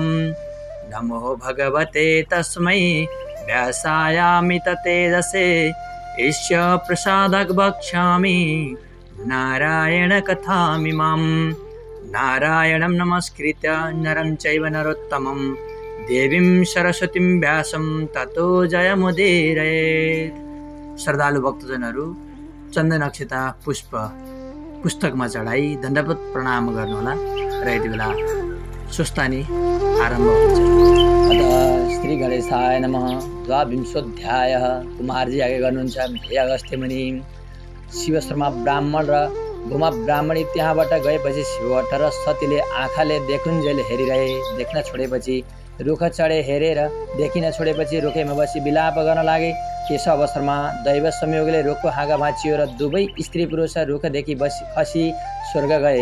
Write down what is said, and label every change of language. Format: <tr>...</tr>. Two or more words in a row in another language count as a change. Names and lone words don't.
<sa>नमो भगवते तस्मै व्यासायामित तेजसे ईश्य प्रसादक वक्ष्यामि नारायण कथामिमां। नारायणं नमस्कृत्य नरं चैव नरोत्तमं देवीं सरस्वतीं व्यासं ततो जयमुदीरयेत्।</sa> <ne>श्रद्धालु भक्तजनहरू, चन्दन अक्षता पुष्प पुस्तकमा चढाई दण्डवत प्रणाम गर्नुहोला र यति बेला सुस्तानी आरम्भ हुन्छ।</ne> <sa>अतः श्री गणेशाय नमः। द्वाविंशोऽध्यायः।</sa> <ne>कुमारजी आगे गर्नुहुन्छ। हे अगस्त्य मुनि, शिव शर्मा ब्राह्मण र घुमा ब्राह्मणी त्यहाँबाट गएपछि शिवभट्ट र सतीले आँखाले देखुन्जेल हेरिरहे। देख्न छोडेपछि रुख चढे हेरेर देखिन छोडेपछि रुखैमा बसी विलाप गर्न लागे। त्यस अवसरमा दैव संयोगले रुखको हाँगा भाँचियो र दुवै स्त्री पुरुष रुखदेखि खसी स्वर्ग गए।</ne>